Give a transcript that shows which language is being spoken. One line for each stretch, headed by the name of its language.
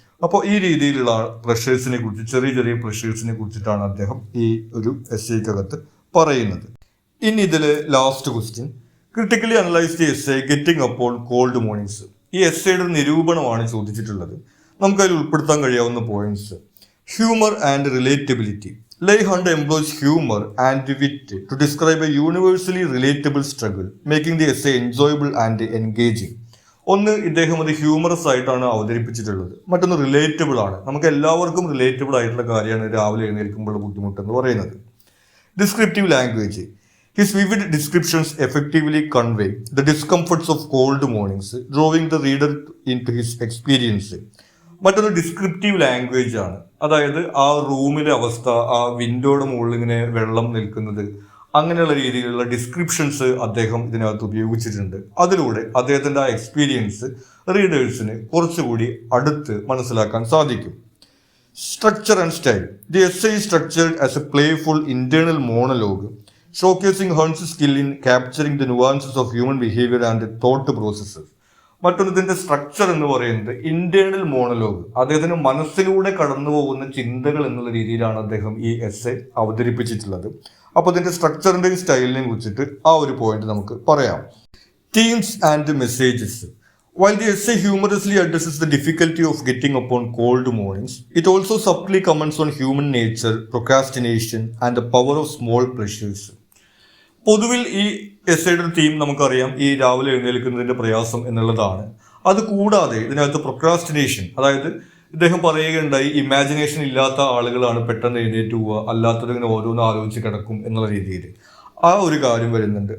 Malayalam: അപ്പോൾ ഈ രീതിയിലുള്ള പ്രഷേഴ്സിനെ കുറിച്ച്, ചെറിയ ചെറിയ പ്രഷേഴ്സിനെ കുറിച്ചിട്ടാണ് അദ്ദേഹം ഈ ഒരു എസ്സേക്കകത്ത് പറയുന്നത്. ഇനി ഇതിലെ
English: Last question, critically analyse the essay getting upon cold mornings.
Malayalam: ഈ എസ്സേയുടെ ഒരു നിരൂപണമാണ് ചോദിച്ചിട്ടുള്ളത്. നമുക്കതിൽ ഉൾപ്പെടുത്താൻ കഴിയാവുന്ന points.
English: Humour and relatability. Leigh Hunt employs humor and wit to describe a universally relatable struggle, making the essay enjoyable and engaging.
Malayalam: ഒന്ന്, ഇദ്ദേഹം അത് humorous ആയിട്ടാണ് അവതരിപ്പിച്ചിട്ടുള്ളത്. മറ്റൊന്ന് റിലേറ്റബിൾ ആണ്. നമുക്ക് എല്ലാവർക്കും റിലേറ്റബിൾ ആയിട്ടുള്ള കാര്യമാണ് രാവിലെ എഴുന്നേൽക്കുമ്പോഴുള്ള ബുദ്ധിമുട്ട് എന്ന് പറയുന്നത്.
English: Descriptive language. His vivid descriptions effectively convey the discomforts of cold mornings, drawing the reader into his experience.
Malayalam: മറ്റൊന്ന് ഡിസ്ക്രിപ്റ്റീവ് ലാംഗ്വേജ് ആണ്. അതായത് ആ റൂമിലെ അവസ്ഥ, ആ വിൻഡോയുടെ മുകളിൽ ഇങ്ങനെ വെള്ളം നിൽക്കുന്നത്, അങ്ങനെയുള്ള രീതിയിലുള്ള ഡിസ്ക്രിപ്ഷൻസ് അദ്ദേഹം ഇതിനകത്ത് ഉപയോഗിച്ചിട്ടുണ്ട്. അതിലൂടെ അദ്ദേഹത്തിൻ്റെ ആ എക്സ്പീരിയൻസ് റീഡേഴ്സിന് കുറച്ചുകൂടി അടുത്ത് മനസ്സിലാക്കാൻ സാധിക്കും.
English: Structure and style. The essay is structured as a playful internal monologue, showcasing Hunt's skill in capturing the nuances of human behavior and thought processes.
Malayalam: മറ്റൊന്നതിൻ്റെ structure എന്ന് പറയുന്നത് ഇന്റേണൽ മോണലോഗ്, അദ്ദേഹത്തിന് മനസ്സിലൂടെ കടന്നു പോകുന്ന ചിന്തകൾ എന്നുള്ള രീതിയിലാണ് അദ്ദേഹം ഈ എസ്സേ അവതരിപ്പിച്ചിട്ടുള്ളത്. അപ്പോൾ അതിൻ്റെ സ്ട്രക്ചറിൻ്റെയും സ്റ്റൈലിനെയും കുറിച്ചിട്ട് ആ ഒരു പോയിന്റ് നമുക്ക് പറയാം.
English: Themes and messages. While the essay humorously addresses the difficulty of getting up on cold mornings, it also subtly comments on human nature, procrastination, and the power of small pleasures.
Malayalam: പൊതുവിൽ ഈ എസ്സേയുടെ theme നമുക്കറിയാം, ഈ രാവിലെ എഴുന്നേൽക്കുന്നതിൻ്റെ പ്രയാസം എന്നുള്ളതാണ്. അതുകൂടാതെ ഇതിനകത്ത് procrastination, അതായത് ഇദ്ദേഹം പറയുകയുണ്ടായി ഇമാജിനേഷൻ ഇല്ലാത്ത ആളുകളാണ് പെട്ടെന്ന് എഴുന്നേറ്റ് പോവുക, അല്ലാത്തതിങ്ങനെ ഓരോന്ന് ആലോചിച്ച് കിടക്കും എന്നുള്ള രീതിയിൽ ആ ഒരു കാര്യം വരുന്നുണ്ട്.